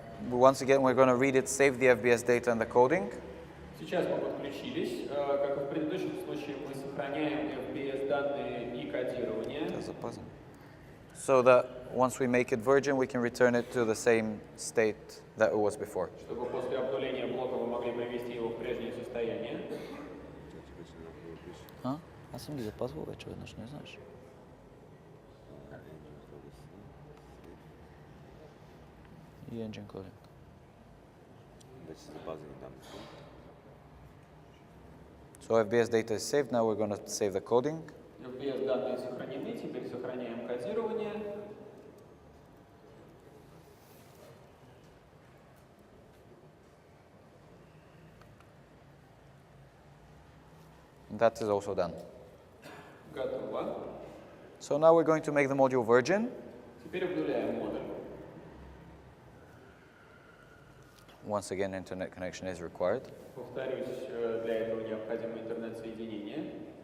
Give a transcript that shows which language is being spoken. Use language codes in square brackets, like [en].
[en] Once again, we're going to read it, save the FBS data and the coding. [ru] Сейчас мы подключились. Как и в предыдущем случае, мы сохраняем FBS данные и кодирование. [en] So that once we make it virgin, we can return it to the same state that it was before. [ru] Чтобы после обнуления блока вы могли привести его в прежнее состояние. [bg] Аз съм ги запазвал вече веднъж, не знаеш. [en] И engine coding. [bg] Вече са запазени данните. [en] So FBS data is saved. Now we're going to save the coding. [ru] FBS данные сохранены, теперь сохраняем кодирование. [en] That is also done. [ru] Готово. [en] So now we're going to make the module virgin. [ru] Теперь обнуляем модуль. [en] Once again, internet connection is required. [ru] Повторюсь, для этого необходимо интернет-соединение.